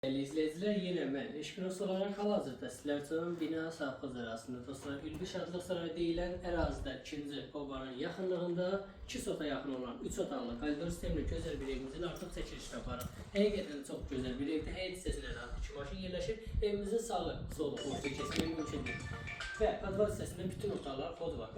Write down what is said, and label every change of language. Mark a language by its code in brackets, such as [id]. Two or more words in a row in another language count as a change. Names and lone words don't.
[tr] Değerli izleyiciler, yine ben Eşkinos olarak hal-hazırda sizler üçün [az] bina sahibimiz arasında dostlar Ülvi Şadlıq Sarayı deyilən ərazidə 2-ci obanın yaxınlığında 2 sota yaxın olan 3 otaqlı koridor sistemli gözəl bir evimizin artıq çəkilişini aparaq. Həqiqətən çox gözəl bir evdir. Həyət hissəsində rahat 2 maşın yerləşir. Evimizin sağı, solu, orta keçmək mümkündür. Və podval hissəsində bütün otaqlar kod var.